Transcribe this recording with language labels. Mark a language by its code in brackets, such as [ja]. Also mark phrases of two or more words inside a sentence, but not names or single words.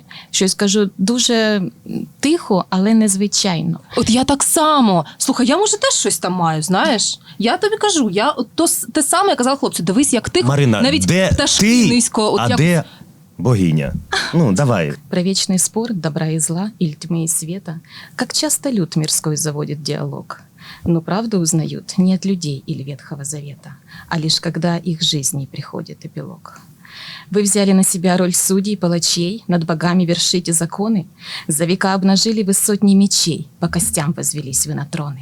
[uk] Щось, кажу, дуже тихо, але незвичайно. От я так само. Слухай, я може теж щось там маю, знаєш? Я тобі кажу, я от те саме я казала хлопцю, дивись, як тихо, Марина, навіть де пташки ти, низько. От а як... де богиня? Ну, давай. [ru] Про вечный спор добра и зла, или тьмы и света, как часто люд мирской заводит диалог. Но правду узнают не от людей или Ветхого Завета, а лишь когда их жизни приходит эпилог. Вы взяли на себя роль судей, палачей, над богами вершите законы, за века обнажили вы сотни мечей, по костям возвелись вы на троны.